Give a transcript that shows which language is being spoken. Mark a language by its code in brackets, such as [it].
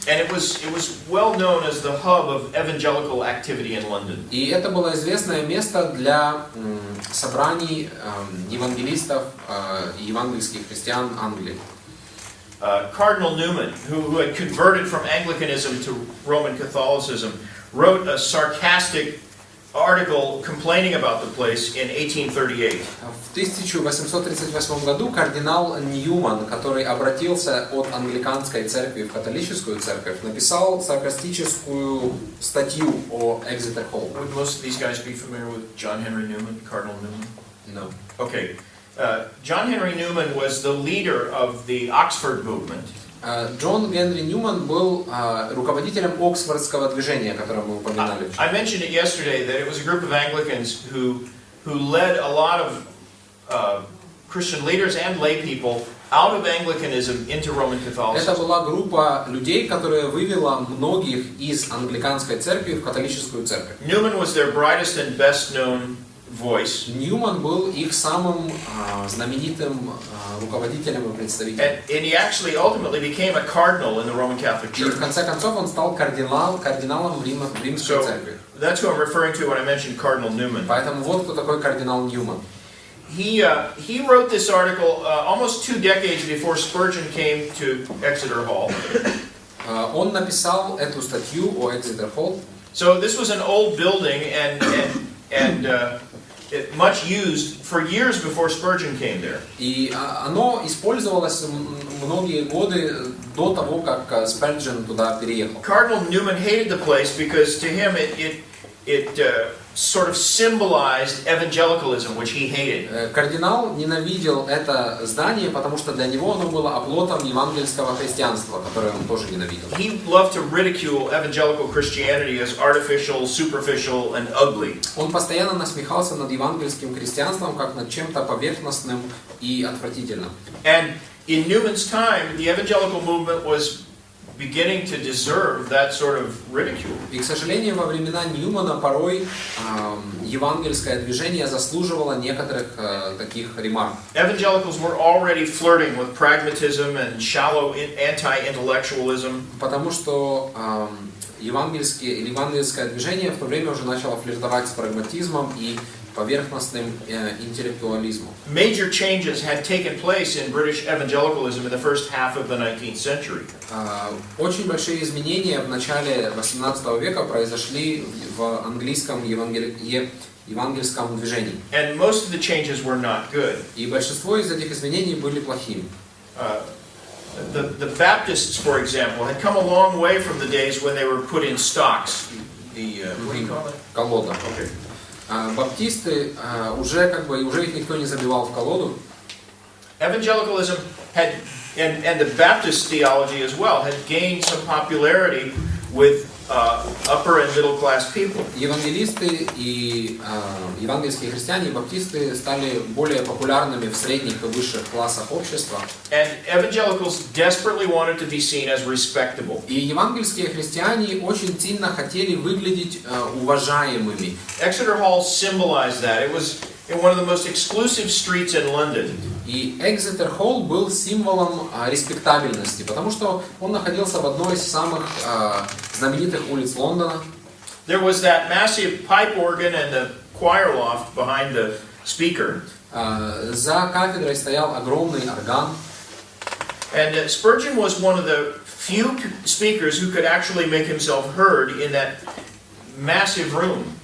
[en] And it was well known as the hub of evangelical activity in London. [ru] И это было известное место для собраний евангелистов и евангельских христиан Англии. [en] Cardinal Newman, who had converted from Anglicanism to Roman Catholicism, wrote a sarcastic article complaining about the place in 1838. [ru] В 1838 году кардинал Ньюман, который обратился от англиканской церкви в католическую церковь, написал саркастическую статью о Exeter Hall. [en] Would most of these guys be familiar with John Henry Newman, Cardinal Newman? No. Okay. John Henry Newman was the leader of the Oxford movement. [ru] Джон Генри Ньюман был руководителем Оксфордского движения, которое мы упоминали. [en] I mentioned it yesterday that it was a group of Anglicans who led a lot of Christian leaders and lay people out of Anglicanism into Roman Catholicism. [ru] Это была группа людей, которая вывела многих из англиканской церкви в католическую церковь. [en] Newman was their brightest and best known voice. [ru] Ньюман был их самым знаменитым руководителем и представителем. [en] And he actually ultimately became a cardinal in the Roman Catholic [ru] И [en] Church. [ru] в конце концов он стал кардиналом римской [en] So [ru] церкви. [en] that's who I'm referring to when I mentioned Cardinal Newman. [ru] Поэтому вот кто такой кардинал Ньюман. [en] He wrote this article almost 2 decades before Spurgeon came to Exeter Hall. [ru] Он написал эту статью о Exeter Hall. [en] So this was an old building and much used for years before Spurgeon came there. [ru] И оно использовалось многие годы до того, как Сперджен туда переехал. [en] Cardinal Newman hated the place because to him it sort of symbolized evangelicalism, which he hated. [ru] Кардинал ненавидел это здание, потому что для него оно было оплотом евангельского христианства, которое он тоже ненавидел. [en] He loved to ridicule evangelical Christianity as artificial, superficial, and ugly. [ru] Он постоянно насмехался над евангельским христианством как над чем-то поверхностным и отвратительным. [en] And in Newman's time, the evangelical movement was beginning to deserve that sort of ridicule. [ru] И, к сожалению, во времена Ньюмана порой евангельское движение заслуживало некоторых таких ремарок. [en] Evangelicals were already flirting with pragmatism and shallow anti-intellectualism. [ru] Потому что евангельское движение в то время уже начало флиртовать с прагматизмом и поверхностным интеллектуализмом. [en] Major changes had taken place in British evangelicalism in the first half of the 19th century. [ru] Очень большие изменения в начале 18 века произошли в английском евангельском движении. [en] And most of the changes were not good. [ru] И большинство из этих изменений были плохими. [en] The Baptists, for example, had come a long way from the days when they were put in stocks. What do you call it? [ru] Колода. [en] Okay. [ru] Баптисты уже их никто не забивал в колоду. [en] Evangelicalism had And the Baptist theology as well had gained some popularity with upper and middle class people. [ru] Евангелисты и евангельские христиане и баптисты стали более популярными в средних и высших классах общества. [en] And evangelicals desperately wanted to be seen as respectable. [ru] И евангельские христиане очень сильно хотели выглядеть уважаемыми. [en] Exeter Hall symbolized that. It was in one of the most exclusive streets in London. [ru] И Экзетер Холл был символом респектабельности, потому что он находился в одной из самых знаменитых улиц Лондона. [en] There was that massive pipe organ and the choir loft behind the speaker. [ru] За кафедрой стоял огромный орган. [en] And Spurgeon was one of the few speakers who could actually make himself heard in that massive room.